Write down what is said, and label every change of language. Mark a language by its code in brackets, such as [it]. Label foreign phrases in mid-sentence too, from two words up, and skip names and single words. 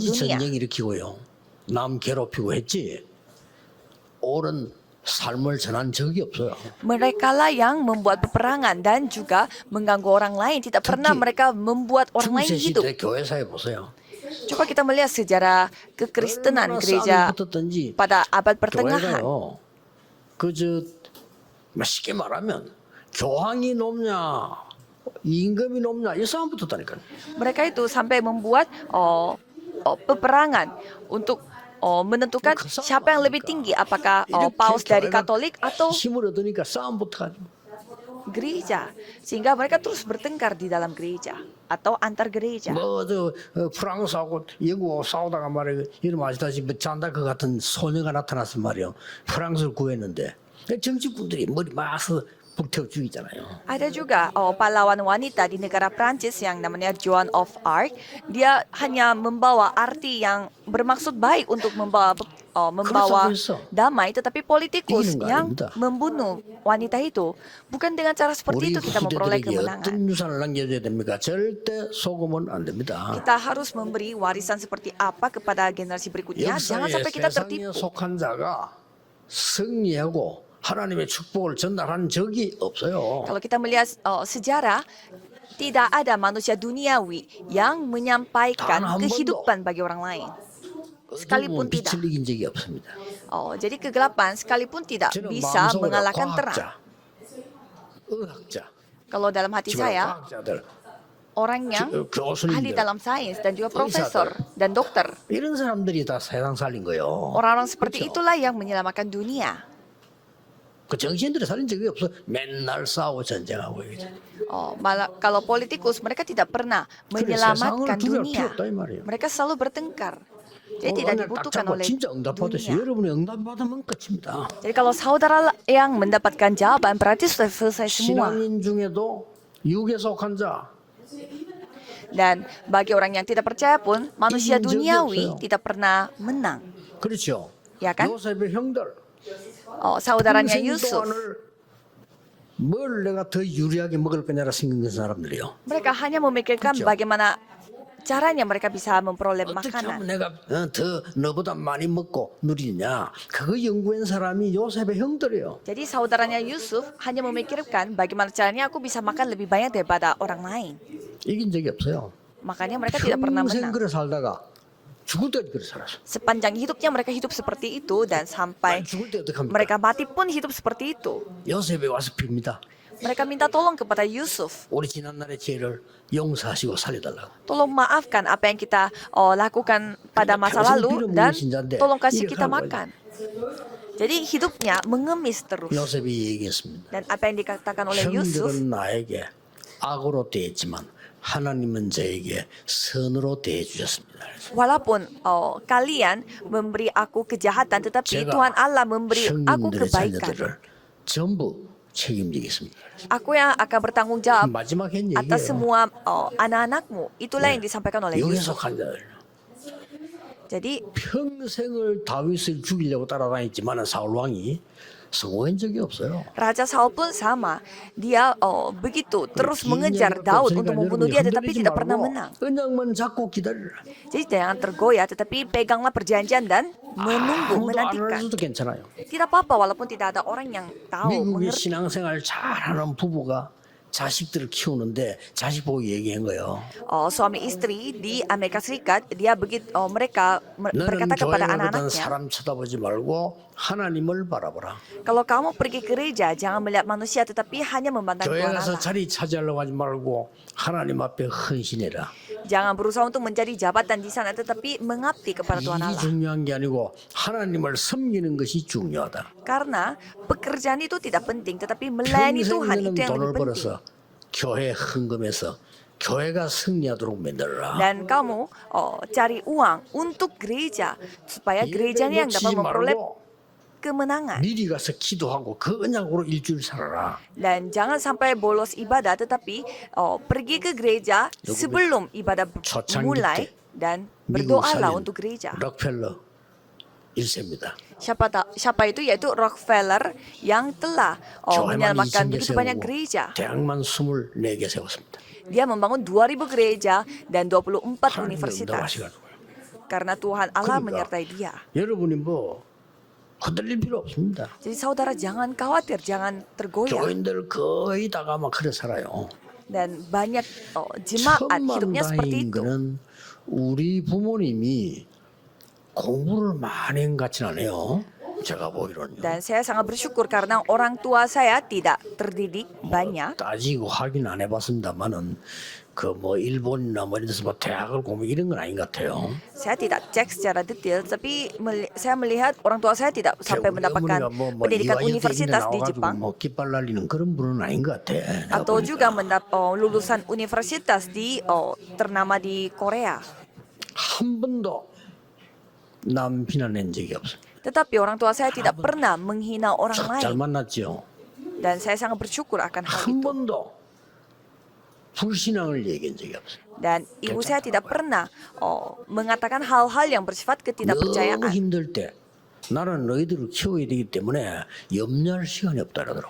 [ko] 언제든지 [id] dunia. [ko] 전쟁 일으키고요. 남 괴롭히고 했지. 옳은 삶을 전한 적이 없어요. [id] Mereka lah yang membuat peperangan dan juga mengganggu orang lain. Tidak pernah mereka membuat orang lain [ko] 중세 [id] hidup. [ko] 시대 교회사에 보세요. [id] Coba kita melihat sejarah kekristenan gereja [ko] 붙었든지 [id] pada abad pertengahan. [ko] 교회가요. 그저 쉽게 말하면 교황이 높냐 임금이 높냐 이 싸움 붙었다니까요. [id] Mereka itu sampai membuat peperangan untuk menentukan siapa yang lebih tinggi, apakah paus dari Katolik atau [ko] 힘을 얻으니까 싸움 붙어가지고 [id] gereja, sehingga mereka terus bertengkar di dalam gereja atau antar gereja. [ko] 뭐저 프랑스하고 영국하고 싸우다가 말이에요. 이름 아시다시피 잔다크 같은 소녀가 나타나서 말이에요. 프랑스를 구했는데 정치꾼들이 머리 막서 불태워 죽이잖아요. [id] Ada juga pahlawan wanita di negara Prancis yang namanya Joan of Arc. Dia hanya membawa arti yang bermaksud baik untuk membawa damai, tetapi politikus [ko] 이기는 거 [id] yang [ko] 아닙니다. [id] membunuh wanita itu. Bukan dengan cara seperti [ko] 우리 [id] itu kita memperoleh [ko] 후대들에게 [id] kemenangan. [ko] 어떤 유산을 남겨줘야 됩니까? 절대 속으면 안 됩니다. [id] Kita harus memberi warisan seperti apa kepada generasi berikutnya. Jangan [ko] 역사에 [id] sampai kita [ko] 세상에 [id] tertipu. [ko] 속한 자가 승리하고 하나님의 축복을 전달한 적이 없어요. [id] Kalau kita melihat sejarah, tidak ada manusia duniawi yang menyampaikan [ko] 단 한 번도. [id] kehidupan bagi orang lain. Sekalipun [ko] 빛을 [id] tidak. [ko] 이긴 적이 없습니다. [id] Jadi kegelapan sekalipun tidak [ko] 저는 [id] bisa [ko] 마음속으로 [id] mengalahkan terang. [ko] 과학자, 의학자, [id] Kalau dalam hati saya, [ko] 과학자들 [id] orang yang [ko] 교수님들 [id] ahli dalam sains dan juga profesor dan dokter, [ko] 이런 사람들이 다 세상 살린 거예요. [id] orang-orang seperti [ko] 그렇죠? [id] itulah yang menyelamatkan dunia. [ko] 그 정신들이 살린 적이 없어. 맨날 싸우고 전쟁하고 이거죠. [id] Malah kalau politikus mereka tidak pernah [ko] 그래, [id] menyelamatkan [ko] 세상을 두려울 필요 [id] dunia. [ko] 없다 이 말이에요. [id] Mereka selalu bertengkar. Jadi tidak [ko] 오늘 딱 [id] dibutuhkan [ko] 잡고 [id] oleh [ko] 진짜 응답받으시. [id] dunia. [ko] 여러분이 응답받으면 끝입니다. [id] Jadi kalau saudara yang mendapatkan jawaban berarti sudah selesai semua. [ko] 신앙인 중에도 육에 속한 자 [id] Dan bagi orang yang tidak percaya pun, manusia [ko] 이긴 적이 [id] duniawi [ko] 없어요. [id] tidak pernah menang. [ko] 그렇죠. [id] Ya kan? [ko] 요셉의 형들 [id] Saudaranya [ko] 평생 [id] Yusuf, [ko] 동안을 뭘 내가 더 유리하게 먹을 거냐라 생각하는 사람들이요. [id] mereka hanya memikirkan [ko] 그렇죠. [id] bagaimana caranya mereka bisa memperoleh [ko] 어떻게 하면 [id] makanan. [ko] 내가 더 너보다 많이 먹고 누리냐. 그거 연구한 사람이 요셉의 형들이에요. [id] Jadi saudaranya Yusuf hanya memikirkan bagaimana caranya aku bisa makan lebih banyak daripada orang lain. [ko] 이긴 적이 없어요. [id] Makanya mereka tidak pernah [ko] 평생 [id] menang. [ko] 그래 살다가 죽을 때까지 그렇게 살았어. [id] Sepanjang hidupnya mereka hidup seperti itu dan sampai [ko] 죽을 때 어떻게 합니까? [id] mereka mati pun hidup seperti itu. [ko] 요셉에 와서 빕니다. [id] Mereka minta tolong kepada Yusuf. [ko] 우리 지난날의 죄를 용서하시고 살려달라고. [id] Tolong maafkan apa yang kita lakukan pada masa lalu dan tolong kasih kita makan. Jadi hidupnya mengemis terus. [ko] 요셉이 얘기했습니다. [id] Dan apa yang dikatakan oleh Yusuf, [ko] 형들은 나에게 악으로 대했지만 하나님은 저에게 선으로 대해 주셨습니다. [id] walaupun kalian memberi aku kejahatan, tetapi Tuhan Allah memberi aku [ko] 형님들의 [id] kebaikan. [ko] 자녀들을 전부 책임지겠습니다. [id] Aku yang akan bertanggung jawab [ko] 마지막 한 [id] atas [ko] 얘기예요. [id] semua anak-anakmu. Itulah yang disampaikan oleh [ko] 여기서 [id] Yusuf. [ko] 간자들 [id] Jadi [ko] 평생을 다윗을 죽이려고 따라다녔지만 사울 왕이 성공한 적이 없어요. [id] Raja Saul pun sama. Dia begitu terus mengejar Daud untuk membunuh dia, tetapi tidak pernah menang. [ko] 언약만 잡고 기다리라. [id] Jadi jangan tergoyah, tetapi peganglah perjanjian dan menunggu, [ko] 아무도 안 [id] menantikan. [ko] 알아줘도 괜찮아요. [id] Tidak apa-apa walaupun tidak ada orang yang tahu, [ko] 미국의 [id] mengerti. [ko] 신앙생활 잘하는 부부가 자식들을 키우는데 자식 보고 얘기한 거예요. [id] Suami istri di Amerika Serikat, dia mereka [ko] 너는 [id] berkata [ko] 교회 [id] kepada [ko] 가거든 [id] anak-anaknya, [ko] 사람 쳐다보지 말고 하나님을 바라보라. [id] kalau kamu pergi ke gereja, jangan melihat manusia, tetapi hanya memandang [ko] 교회 [id] Tuhan [ko] 가서 [id] Allah. [ko] 자리 차지하려고 하지 말고 하나님 앞에 헌신해라. [id] Jangan berusaha untuk mencari jabatan di sana, tetapi mengabdi kepada Tuhan [ko] 일이 [id] Allah. [ko] 중요한 게 아니고 하나님을 섬기는 것이 중요하다. [id] Karena pekerjaan itu tidak penting, tetapi melayani [ko] 평생 [id] Tuhan [ko] 너는 [id] itu yang [ko] 돈을 [id] lebih penting. [ko] 벌어서 교회 헌금해서 교회가 승리하도록 만들어라. [id] Dan kamu cari uang untuk gereja supaya gerejanya yang dapat [ko] 놓치지 [id] memperoleh [ko] 말고 [id] kemenangan. [ko] 미리 가서 기도하고 그 언약으로 일주일 살아라. [id] Dan jangan sampai bolos ibadah, tetapi pergi ke gereja sebelum ibadah [ko] 초창기 [id] mulai [ko] 때 [id] dan [ko] 미국 [id] berdoalah [ko] 살린 [id] untuk gereja. [ko] 록펠러 1세입니다. [id] Siapa itu? Yaitu Rockefeller yang telah [ko] 교회만 [id] menyelamatkan [ko] 2000개 [id] begitu banyak [ko] 세우고 [id] gereja. [ko] 대학만 24개 세웠습니다. [id] Dia membangun 2000 gereja dan 24 [ko] 하나님 [id] universitas. [ko] 응답하시가지고요. [id] Karena Tuhan Allah [ko] 그러니까 [id] menyertai dia. [ko] 여러분이 뭐 흔들릴 필요 없습니다. [id] Jadi saudara jangan khawatir, jangan tergoyah. [ko] 교인들 거의 다가 막 그래 살아요. [id] Dan banyak jemaat hidupnya seperti [ko] 천만다행인 [id] itu. [ko] 거는 우리 부모님이 공부를 많이 한 것 같지는 않아요. 제가 보기로는요. [id] Dan saya sangat bersyukur karena orang tua saya tidak terdidik banyak. [ko] 따지고 확인 안 해봤습니다만은 그 뭐 일본이나 뭐 이런 데서 뭐 대학을 공부 이런 건 아닌 것 같아요. [id] Saya tidak cek secara detail, tapi saya melihat orang tua saya tidak sampai mendapatkan pendidikan universitas di Jepang [ko] 뭐 깃발 날리는 그런 분은 아닌 것 같아. 내가 [id] atau [ko] 보니까. [id] juga lulusan universitas di ternama di Korea. [ko] 한 번도 남 비난한 적이 없어요. [id] Tetapi orang tua saya tidak pernah menghina orang [ko] 잘 [id] lain, [ko] 만났죠. [id] dan saya sangat bersyukur akan hal [ko] 한 [id] itu. [ko] 번도 불신앙을 얘기한 적이 없어요. [id] Dan ibu saya tidak pernah mengatakan hal-hal yang bersifat [ko] 너무 [id] ketidakpercayaan. [ko] 힘들 때 나는 너희들을 키워야 되기 때문에 염려할 시간이 없다 그러더라고.